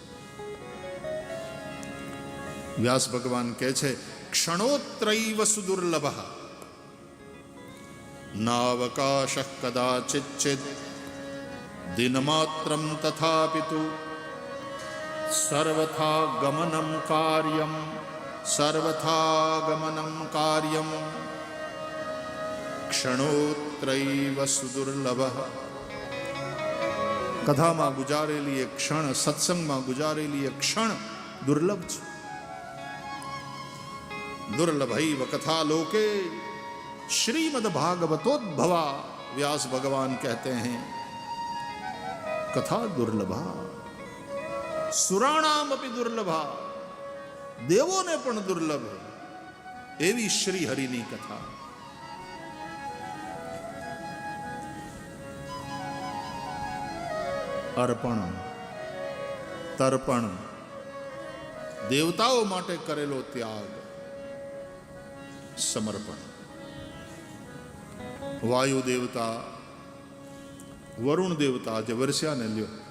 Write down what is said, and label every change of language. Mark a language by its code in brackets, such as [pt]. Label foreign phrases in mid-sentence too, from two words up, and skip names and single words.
[gu] વ્યાસ ભગવાન કહે છે [sa] ક્ષણોત્રૈવ સુદુર્લભ નાવકાશ કદાચિચ્ચિદ દિનમાત્રમ તથાપિતુ સર્વથા ગમનમ કાર્યમ ક્ષણોત્રૈવ સુદુર્લભ. [gu] કથામાં ગુજારેલી એક ક્ષણ, સત્સંગમાં ગુજારેલી એક ક્ષણ દુર્લભ છે. [sa] दुर्लभैव कथा लोके श्रीमद् भागवतोद्भवा. [hi] व्यास भगवान कहते हैं [sa] कथा दुर्लभा, सुराणाम अपि दुर्लभा, [gu] દેવોને પણ દુર્લભ એવી શ્રી હરિની કથા. અર્પણ, તર્પણ, દેવતાઓ માટે કરેલો ત્યાગ, સમર્પણ. વાયુ દેવતા, વરુણ દેવતા જે વરસ્યાને લ્યો.